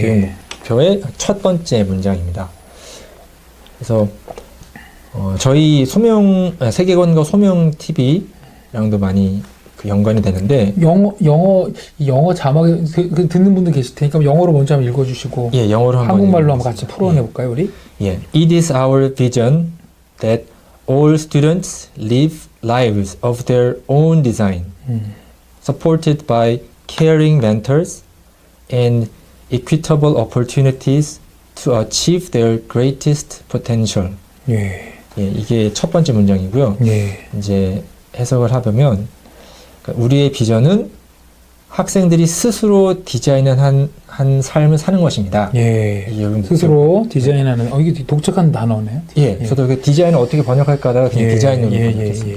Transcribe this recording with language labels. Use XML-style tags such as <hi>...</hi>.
<ko>교육 목표의 첫 번째 문장입니다. 그래서 저희 세계관과 소명 TV랑도 많이 그 연관이 되는데 영어 자막에 듣는 분들 계실 테니까 영어로 먼저 한번 읽어주시고 예, 영어로 한번 한국말로 한번 같이 읽어보겠습니다. 풀어내 볼까요, 우리? 예.</ko> <en>It is our vision that all students live lives of their own design, supported by caring mentors and equitable opportunities to achieve their greatest potential.</en> <ko>예. 예, 이게 첫 번째 문장이고요. 예. 이제 해석을 하면 우리의 비전은 학생들이 스스로 디자인한 한 삶을 사는 것입니다. 예. 이게 여기 스스로 디자인하는 이게 독특한 단어네요. 예, 저도 그 디자인을 어떻게 번역할까 하다가 그냥 디자인으로 번역했습니다.</ko>